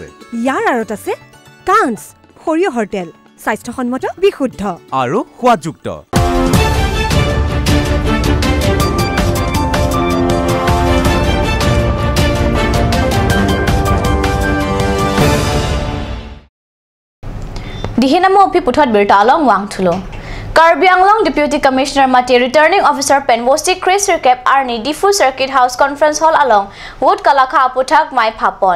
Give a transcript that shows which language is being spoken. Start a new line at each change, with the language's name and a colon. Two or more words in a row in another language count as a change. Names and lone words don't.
Assamese: ইয়াৰ আৰত আছে কাঞ্চ সৰিয়হৰ তেল স্বাস্থ্যসন্মত বিশুদ্ধ আৰু সোৱাদযুক্ত
Karbi: Dihinamo upi puthot birta along wang thulo. Karbi Anglong Deputy Commissioner Mati Returning Officer Penwosti Chris Recap Arni Difu Circuit House Conference Hall along Wood Kalakha Aputhak Mai Phapon.